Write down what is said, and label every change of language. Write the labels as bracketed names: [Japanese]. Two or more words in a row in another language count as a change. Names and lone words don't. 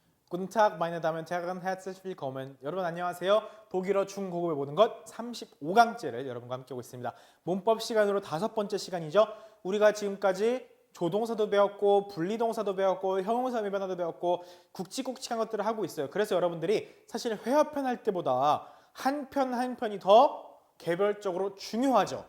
[German] Guten Tag, meine Damen und Herren, herzlich willkommen. [Korean] 여러분 안녕하세요. 독일어 중고급의 모든 것 35강째를 여러분과 함께 하고 있습니다. 문법 시간으로 5번째 시간이죠. 우리가 지금까지 조동사도 배웠고 분리동사도 배웠고 형용사 위반어도 배웠고 굵직굵직한 것들을 하고 있어요. 그래서 여러분들이 사실 회화편 할 때보다 한 편 한 편이 더 개별적으로 중요하죠.